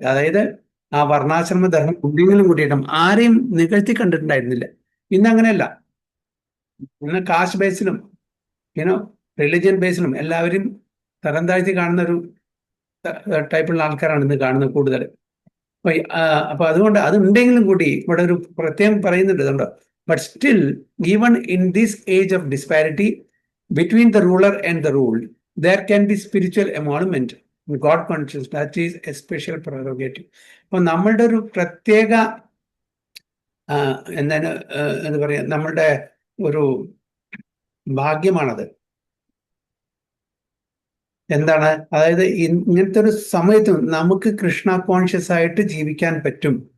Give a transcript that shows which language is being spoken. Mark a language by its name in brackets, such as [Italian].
[Malayalam] അതായത് ആ വർണ്ണാശ്രമ ധർമ്മം കുട്ടികളും കൂട്ടിയിട്ടും ആരെയും നികഴ്ത്തി കണ്ടിട്ടുണ്ടായിരുന്നില്ല. ഇന്ന് അങ്ങനെയല്ല. ഇന്ന് കാസ്റ്റ് ബേസിലും റിലിജിയൻ ബേസിലും എല്ലാവരും തരം താഴ്ത്തി കാണുന്ന ഒരു ടൈപ്പുള്ള ആൾക്കാരാണ് ഇന്ന് കാണുന്നത് കൂടുതൽ. അപ്പൊ അതുകൊണ്ട് അത് ഉണ്ടെങ്കിലും കൂടി ഇവിടെ ഒരു പ്രത്യേകം പറയുന്നുണ്ട്. [English] But still even in this age of disparity between the ruler and the ruled, there can be spiritual emolument, God consciousness, that is a special prerogative. [Malayalam] അപ്പോൾ നമ്മളുടെ ഒരു പ്രത്യേക എന്താ പറയുക, നമ്മളുടെ ഒരു ഭാഗ്യമാണത്. എന്താണ്? അതായത് ഇങ്ങനത്തെ ഒരു സമയത്തും നമുക്ക് കൃഷ്ണ കോൺഷ്യസ് ആയിട്ട് ജീവിക്കാൻ പറ്റും.